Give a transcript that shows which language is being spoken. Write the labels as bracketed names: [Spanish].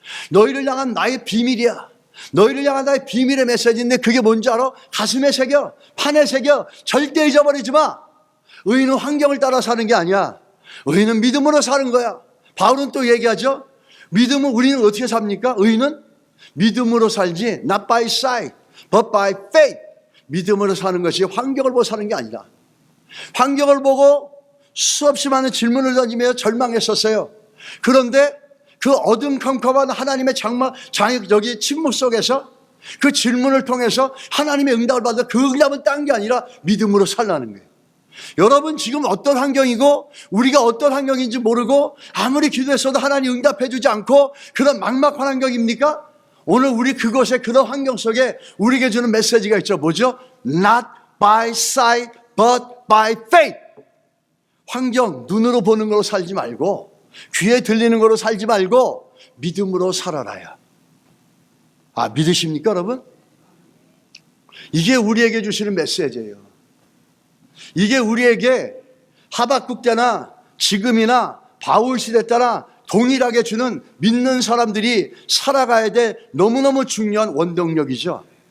[Korean] 너희를 향한 나의 비밀이야. 너희를 향한 나의 비밀의 메시지인데 그게 뭔지 알아? 가슴에 새겨, 판에 새겨. 절대 잊어버리지 마. 의인은 환경을 따라 사는 게 아니야. 의인은 믿음으로 사는 거야. 바울은 또 얘기하죠. 믿음은 우리는 어떻게 삽니까? 의인은 믿음으로 살지 [English] not by sight but by faith. [Korean] 믿음으로 사는 것이 환경을 보고 사는 게 아니라 환경을 보고 수없이 많은 질문을 던지며 절망했었어요. 그런데 그 어둠컴컴한 하나님의 여기 침묵 속에서 그 질문을 통해서 하나님의 응답을 받아 그 응답은 딴 게 아니라 믿음으로 살라는 거예요. 여러분 지금 어떤 환경이고 우리가 어떤 환경인지 모르고 아무리 기도했어도 하나님 응답해 주지 않고 그런 막막한 환경입니까? 오늘 우리 그곳에 그런 환경 속에 우리에게 주는 메시지가 있죠. 뭐죠? [English] Not by sight but by faith. [Korean] 환경 눈으로 보는 걸로 살지 말고 귀에 들리는 걸로 살지 말고 믿음으로 살아라야. 아, 믿으십니까 여러분? 이게 우리에게 주시는 메시지예요. 이게 우리에게 하박국 때나 지금이나 바울 시대 때나 동일하게 주는 믿는 사람들이 살아가야 될 너무너무 중요한 원동력이죠.